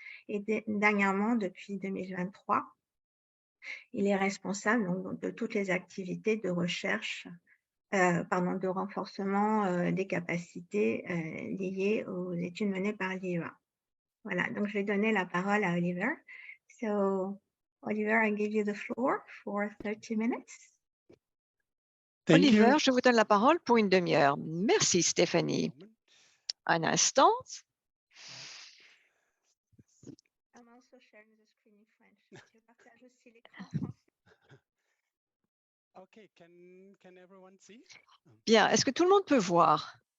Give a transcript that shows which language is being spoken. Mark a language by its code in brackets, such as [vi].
[fr] Et dernièrement, depuis 2023, il est responsable donc, de toutes les activités de recherche, de renforcement des capacités liées aux études menées par l'IEA. Voilà, donc je vais donner la parole à Oliver. [en] So, Oliver, I give you the floor for 30 minutes. Thank you. [fr] Oliver, je vous donne la parole pour une demi-heure. Merci Stéphanie. Un instant. [en] I'm also sharing the screen in French. [fr] Je partage aussi l'écran en français. [en] Okay, can everyone see? [fr] Bien, est-ce que tout le monde peut voir?